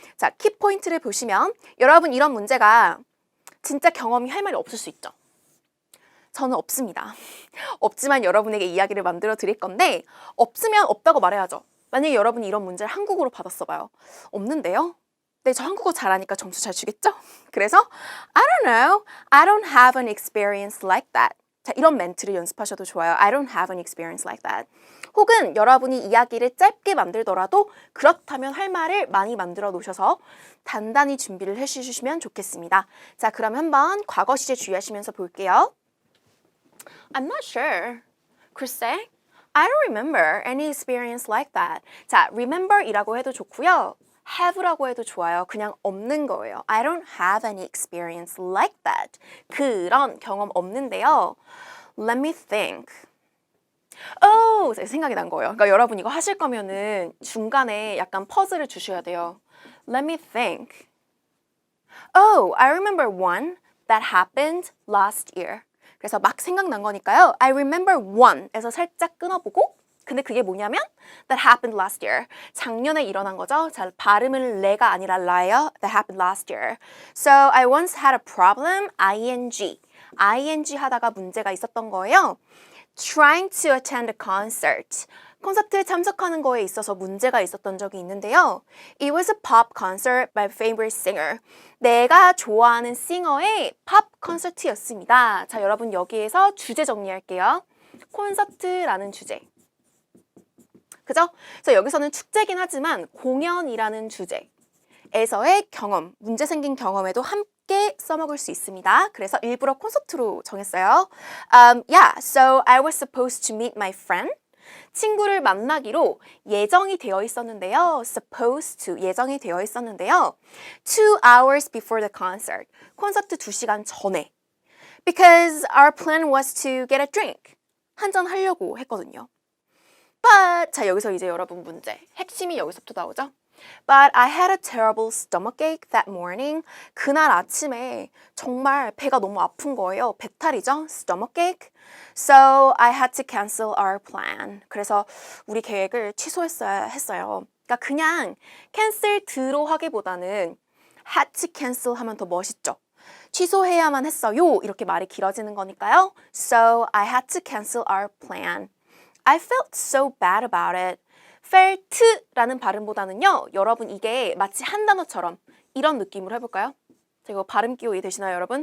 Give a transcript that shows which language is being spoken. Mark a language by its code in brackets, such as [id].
[ko] 자, 키포인트를 보시면 여러분 이런 문제가 진짜 경험이 할 말이 없을 수 있죠. 저는 없습니다. 없지만 여러분에게 이야기를 만들어 드릴 건데 없으면 없다고 말해야죠. 만약에 여러분이 이런 문제를 한국어로 받았어 봐요. 없는데요? 네, 저 한국어 잘하니까 점수 잘 주겠죠? [en] 그래서 I don't know. I don't have an experience like that. [ko] 자, 이런 멘트를 연습하셔도 좋아요. [en] I don't have an experience like that. [ko] 혹은 여러분이 이야기를 짧게 만들더라도 그렇다면 할 말을 많이 만들어 놓으셔서 단단히 준비를 해주시면 좋겠습니다. 자, 그럼 한번 과거 시제 주의하시면서 볼게요. [en] I'm not sure. 글쎄, I don't remember any experience like that. [ko] 자, remember이라고 해도 좋고요. have라고 해도 좋아요. 그냥 없는 거예요. [en] I don't have any experience like that. [ko] 그런 경험 없는데요. Let me think. 생각이 난 거예요. 그러니까 여러분 이거 하실 거면은 중간에 약간 퍼즐을 주셔야 돼요. [en] Let me think. I remember one that happened last year. [ko] 그래서 막 생각난 거니까요. I remember one에서 살짝 끊어보고 근데 그게 뭐냐면 that happened last year. 작년에 일어난 거죠. 자, 발음은 레가 아니라 라예요. [en] That happened last year. So I once had a problem. [ko] ing 하다가 문제가 있었던 거예요. [en] Trying to attend a concert. [ko] 콘서트에 참석하는 거에 있어서 문제가 있었던 적이 있는데요. [en] It was a pop concert by favorite singer. [ko] 내가 좋아하는 싱어의 팝 콘서트였습니다. 자, 여러분 여기에서 주제 정리할게요. 콘서트라는 주제. 그죠? 그래서 여기서는 축제긴 하지만 공연이라는 주제에서의 경험, 문제 생긴 경험에도 함께 써먹을 수 있습니다. 그래서 일부러 콘서트로 정했어요. [en] Yeah, so I was supposed to meet my friend. [ko] 친구를 만나기로 예정이 되어 있었는데요. supposed to, 예정이 되어 있었는데요. [en] 2 hours before the concert. 콘서트 2시간 전에. Because our plan was to get a drink. [ko] 한잔 하려고 했거든요. But, 자, 여기서 이제 여러분 문제. 핵심이 여기서부터 나오죠. [en] But I had a terrible stomachache that morning. [ko] 그날 아침에 정말 배가 너무 아픈 거예요. 배탈이죠? Stomachache. [en] So I had to cancel our plan. [ko] 그래서 우리 계획을 취소했어야 했어요. 그러니까 그냥 cancel드로 하기보다는 had to cancel 하면 더 멋있죠. 취소해야만 했어요. 이렇게 말이 길어지는 거니까요. [en] So I had to cancel our plan. I felt so bad about it. [ko] felt라는 발음보다는요. 여러분 이게 마치 한 단어처럼 이런 느낌으로 해볼까요? 자, 이거 발음 기호 이해되시나요, 여러분?